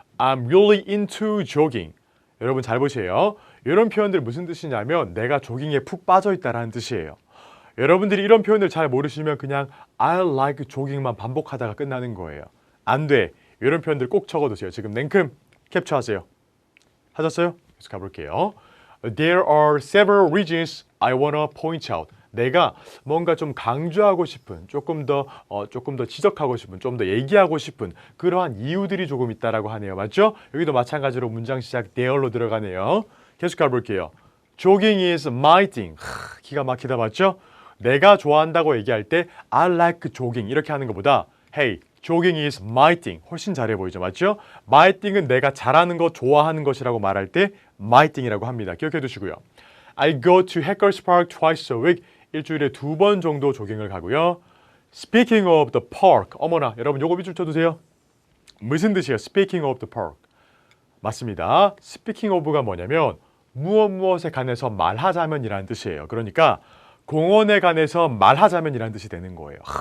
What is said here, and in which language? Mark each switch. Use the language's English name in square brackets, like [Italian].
[English] I'm really into jogging. [Korean] 여러분 잘 보세요. 이런 표현들 무슨 뜻이냐면 내가 조깅에 푹 빠져 있다라는 뜻이에요. 여러분들이 이런 표현을 잘 모르시면 그냥 [English] I like jogging [Korean] 만 반복하다가 끝나는 거예요. 안 돼. 이런 표현들 꼭 적어두세요. 지금 냉큼 캡처하세요. 하셨어요? 계속 가볼게요. [English] There are several reasons I wanna point out. [Korean] 내가 뭔가 좀 강조하고 싶은, 조금 더 지적하고 싶은, 좀 더 얘기하고 싶은 그러한 이유들이 조금 있다라고 하네요. 맞죠? 여기도 마찬가지로 문장 시작 there로 들어가네요. 계속 가볼게요. [English] Jogging is my thing. [Korean] 기가 막히다 맞죠? 내가 좋아한다고 얘기할 때 [English] I like jogging [Korean] 이렇게 하는 것보다 [English] Hey, jogging is my thing. [Korean] 훨씬 잘해 보이죠. 맞죠? My thing은 내가 잘하는 것, 좋아하는 것이라고 말할 때 my thing이라고 합니다. 기억해 두시고요. [English] I go to Hackers Park twice a week. [Korean] 일주일에 2번 정도 조깅을 가고요. [English] Speaking of the park. [Korean] 어머나, 여러분 요거 밑줄 쳐두세요. 무슨 뜻이에요? [English] Speaking of the park. [Korean] 맞습니다. Speaking of가 뭐냐면 무엇에 관해서 말하자면이라는 뜻이에요. 그러니까 공원에 관해서 말하자면이라는 뜻이 되는 거예요.